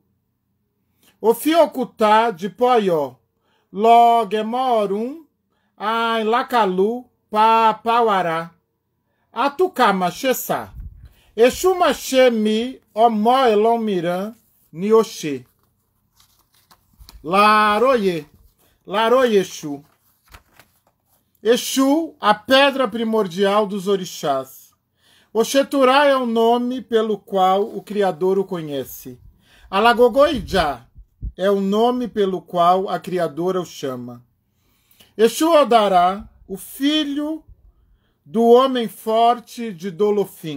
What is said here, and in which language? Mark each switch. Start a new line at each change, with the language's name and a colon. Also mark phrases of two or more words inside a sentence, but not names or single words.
Yoruba: Ofiokutá de Poió, Logemorum, Lacalu, Pauará. Atucama Xessá. Exu Maxê Mi, Omó Elomiran, Nioxê. Laroye. Laroye Exu.
Portuguese: Exu, a pedra primordial dos orixás. Oxeturá é o nome pelo qual o Criador o conhece. Alagogoijá é o nome pelo qual a Criadora o chama. Exu Odará, o filho do homem forte de Dolofim.